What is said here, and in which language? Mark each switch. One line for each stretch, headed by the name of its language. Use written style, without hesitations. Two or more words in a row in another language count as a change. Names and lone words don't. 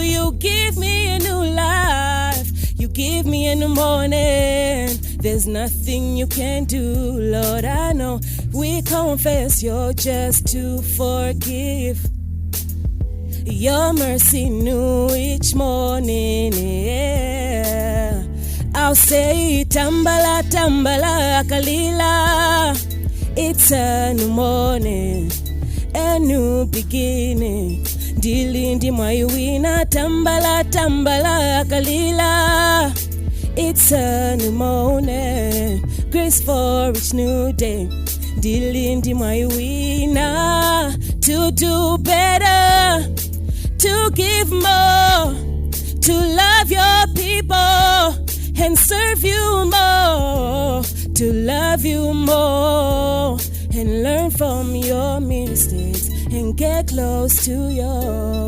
English: You give me a new life, you give me in the morning. There's nothing you can do, Lord, I know. We confess you're just to forgive. Your mercy new each morning, yeah. I'll say
Nyanja: tambala, tambala, kalila.
English: It's a new morning, a new beginning.
Nyanja: Dilindi mayuina, tambala, tambala, kalila.
English: It's a new morning, grace for each new day.
Nyanja: Dilindi mayuina,
English: to do better, to give more, to love your people and serve you more, to love you more and learn from your mistakes and get close to you.